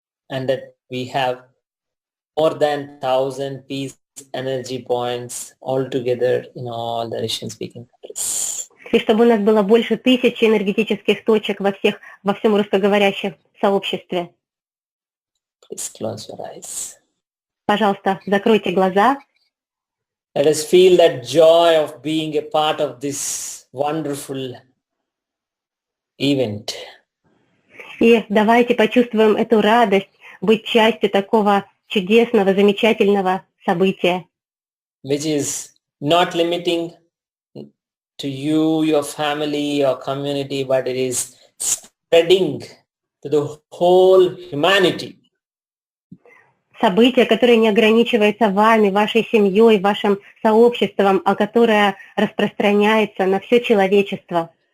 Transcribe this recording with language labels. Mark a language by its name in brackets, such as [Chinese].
[English] And that we have more than 1,000 peace energy points altogether in all the Russian-speaking countries. [Russian] И чтобы у нас было больше 1000 энергетических точек во всем русскоговорящем сообществе. [English] Please close your eyes. [Russian] Пожалуйста, закройте глаза. [English] Let us feel that joy of being a part of this wonderful event. [Russian] И давайте почувствуем эту радость быть частью такого чудесного, замечательного события, [English] Which is not limiting to you, your family, your community, but it is spreading to the whole humanity. [Russian] событие, которое не ограничивается вами, вашей семьей, вашим сообществом, а которое распространяется на все человечество.